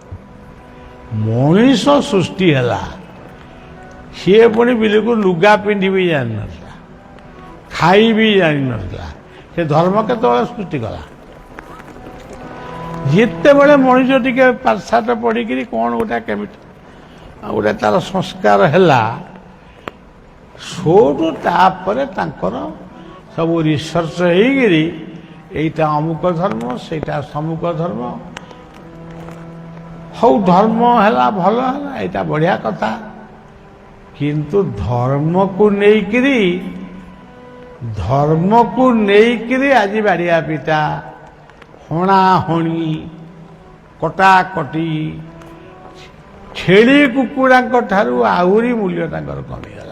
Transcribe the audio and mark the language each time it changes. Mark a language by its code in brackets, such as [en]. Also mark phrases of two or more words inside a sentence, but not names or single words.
[or] ମଣିଷ ସୃଷ୍ଟି ହେଲା, ସିଏ ପୁଣି ବିଲକୁ ଲୁଗା ପିନ୍ଧି ବି ଜାଣିନଥିଲା, ଖାଇ ବି ଜାଣିନଥିଲା, ସେ ଧର୍ମ କେତେବେଳେ ସୃଷ୍ଟି କଲା? ଯେତେବେଳେ ମଣିଷ ଟିକେ ପାଠଶାଠ ପଢ଼ିକିରି କ'ଣ ଗୋଟେ କେମିତି ଗୋଟେ ତାର ସଂସ୍କାର ହେଲା, ସୋଠୁ ତାପରେ ତାଙ୍କର ସବୁ ରିସର୍ଚ୍ଚ ହେଇକିରି ଏଇଟା ଅମୁକ ଧର୍ମ, ସେଇଟା ସମୁକ ଧର୍ମ, হଉ ଧର୍ମ ହେଲା ଭଲ ହେଲା, ଏଇଟା ବଢ଼ିଆ କଥା। କିନ୍ତୁ ଧର୍ମକୁ ନେଇକିରି ଆଜି ବାଡ଼ିଆ ପିଟା, ହଣାହଣି, କଟାକଟି, ଛେଳି କୁକୁଡ଼ାଙ୍କ ଠାରୁ ଆହୁରି ମୂଲ୍ୟ ତାଙ୍କର କମିଗଲା।